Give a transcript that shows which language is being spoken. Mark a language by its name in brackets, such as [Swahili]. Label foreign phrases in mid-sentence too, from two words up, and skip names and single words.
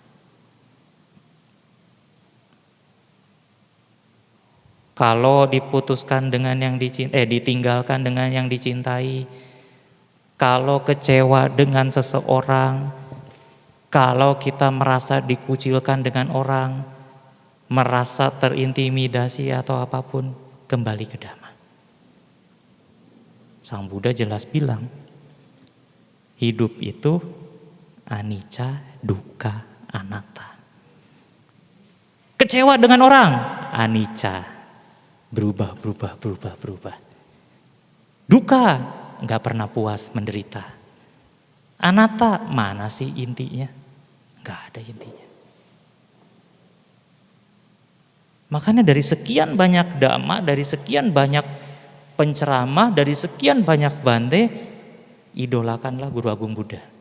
[Indonesian] Kalau diputuskan dengan yang ditinggalkan dengan yang dicintai, kalau kecewa dengan seseorang, kalau kita merasa dikucilkan dengan orang, merasa terintimidasi atau apapun, kembali ke Dhamma. Sang Buddha jelas bilang, hidup itu [Pali] anicca, dukkha, anatta. [Indonesian] Kecewa dengan orang, anicca, berubah. Dukkha, nggak pernah puas, menderita. Anatta, mana sih intinya? Nggak ada intinya. Makanya dari sekian banyak dhamma, dari sekian banyak penceramah, dari sekian banyak bante, idolakanlah Guru Agung Buddha.